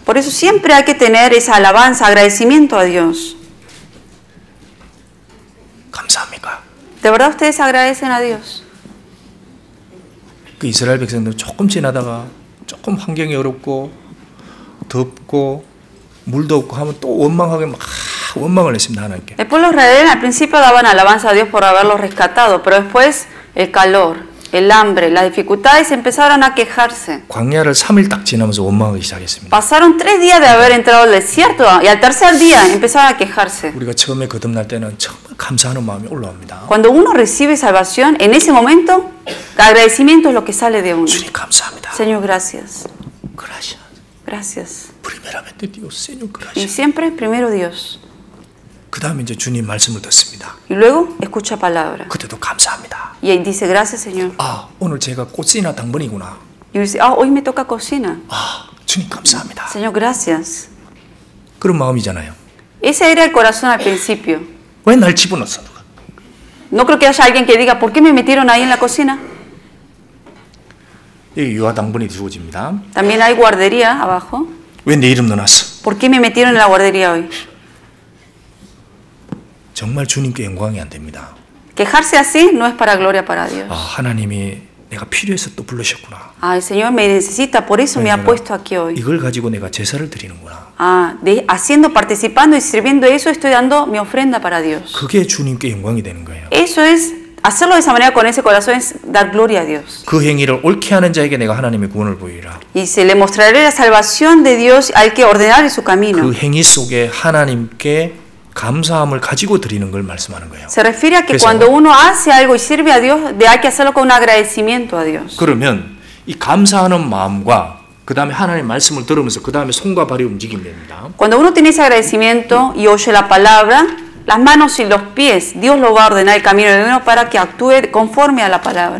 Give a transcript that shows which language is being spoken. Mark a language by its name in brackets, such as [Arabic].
[Spanish] Por eso siempre hay que tener esa alabanza, agradecimiento a Dios. [Korean] 감사합니까? [Spanish] ¿De verdad ustedes agradecen a Dios? [Korean] 그 이스라엘 백성들 조금 지나다가 조금 환경이 어렵고 덥고 물도 없고 하면 또 원망하게 막 원망을 했습니다 하나님께. [Spanish] El pueblo israelí al principio daban alabanza a Dios por haberlos rescatado, pero después el calor, el hambre, las dificultades empezaron a quejarse. [Korean] 광야를 3일 딱 지나면서 원망하기 시작했습니다. [Spanish] Pasaron 3 días de haber entrado al desierto y al tercer día empezaron a quejarse. [Korean] 우리가 처음에 거듭날 때는 정말 감사하는 마음이 올라옵니다. [Spanish] Cuando uno recibe salvación, en ese momento, el agradecimiento es lo que sale de uno. [Korean] 주님 감사합니다. [Spanish] Señor, gracias. Gracias. Gracias. Primeramente Dios, Señor, Y gracias. siempre primero Dios. [Korean] 그 다음에 이제 주님 말씀을 듣습니다. [Spanish] Y luego escucha palabra. [Korean] 그때도 감사합니다. [Spanish] Y dice, gracias, Señor. [Korean] 아, 오늘 제가 꽃이나 당번이구나. [Spanish] Y dice, hoy me toca cocina. [Korean] 아, 주님 감사합니다. [Spanish] Señor, gracias. [Korean] 그런 마음이잖아요. [Spanish] Ese era el corazón al principio. [Korean] 왜 날 집어넣었어? 누가? [Spanish] No creo que haya alguien que diga, ¿por qué me metieron ahí en la cocina? [Korean] 여기 유아 당번이 주어집니다. [Spanish] También hay guardería abajo. [Korean] 왜 내 이름 넣어놨어? [Spanish] ¿Por qué me metieron en la guardería hoy? [Korean] 정말 주님께 영광이 안 됩니다. [Spanish] Quejarse así no es para gloria para Dios. [Korean] 아, 하나님이 내가 필요해서 또 부르셨구나. [Spanish] Ah, el Señor me necesita, por eso me ha puesto aquí hoy. [Korean] 이걸 가지고 내가 제사를 드리는구나. [Spanish] Ah, haciendo, participando y sirviendo eso, estoy dando mi ofrenda para Dios. [Korean] 그게 주님께 영광이 되는 거예요. [Spanish] Eso es, hacerlo de esa manera con ese corazón es dar gloria a Dios. [Korean] 그 행위를 옳게 하는 자에게 내가 하나님의 구원을 보이라. [Spanish] Y se le mostraré la salvación de Dios al que ordenar su camino. [Korean] 그 행위 속에 하나님께 감사함을 가지고 드리는 걸 말씀하는 거예요. [Spanish] Se refiere a que [Korean] 그래서- [Spanish] cuando uno hace algo y sirve a Dios, hay que hacerlo con un agradecimiento a Dios. [Korean] 그러면 이 감사하는 마음과 그 다음에 하나님의 말씀을 들으면서 그 다음에 손과 발이 움직이면 됩니다. [Spanish] Cuando uno tiene ese agradecimiento y oye la palabra, las manos y los pies, Dios lo va a ordenar el camino de uno para que actúe conforme a la palabra.